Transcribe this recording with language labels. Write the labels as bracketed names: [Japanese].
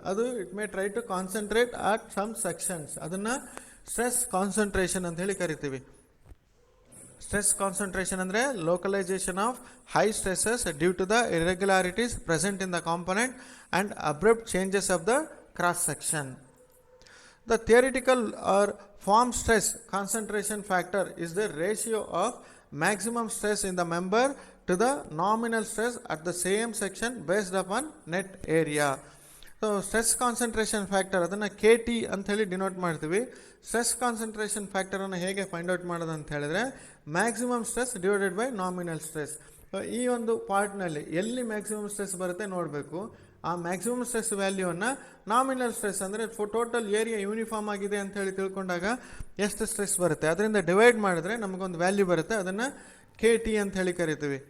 [English] ಅದು it may try to concentrate at some sections. [Kannada] ಅದನ್ನು stress concentration ಅಂತ ಹೇಳಿ ಕರಿತೀವಿ. [English] Stress concentration ಅಂದರೆ localisation of high stresses due to the irregularities present in the component and abrupt changes of the cross section. The theoretical or form stress concentration factor is the ratio of maximum stress in the member to the nominal stress at the same section based upon net area. [Kannada] So stress concentration factor ಅದನ್ನು KT ಅಂತ ಹೇಳಿ denote ಮಾಡ್ತೀವಿ. Stress concentration ಫ್ಯಾಕ್ಟರನ್ನು ಹೇಗೆ find out ಮಾಡೋದು ಅಂತ ಹೇಳಿದ್ರೆ maximum stress divided by nominal stress. ಈ ಒಂದು ಪಾರ್ಟ್ನಲ್ಲಿ ಎಲ್ಲಿ ಮ್ಯಾಕ್ಸಿಮಮ್ ಸ್ಟ್ರೆಸ್ ಬರುತ್ತೆ ನೋಡಬೇಕು. ಆ ಮ್ಯಾಕ್ಸಿಮಮ್ ಸ್ಟ್ರೆಸ್ ವ್ಯಾಲ್ಯೂವನ್ನು ನಾಮಿನಲ್ ಸ್ಟ್ರೆಸ್ ಅಂದರೆ ಟೋಟಲ್ ಏರಿಯಾ ಯೂನಿಫಾರ್ಮ್ ಆಗಿದೆ ಅಂತ ಹೇಳಿ ತಿಳ್ಕೊಂಡಾಗ ಎಷ್ಟು ಸ್ಟ್ರೆಸ್ ಬರುತ್ತೆ ಅದರಿಂದ ಡಿವೈಡ್ ಮಾಡಿದ್ರೆ ನಮಗೊಂದು ವ್ಯಾಲ್ಯೂ ಬರುತ್ತೆ, ಅದನ್ನು KT ಅಂತ ಹೇಳಿ ಕರಿತೀವಿ.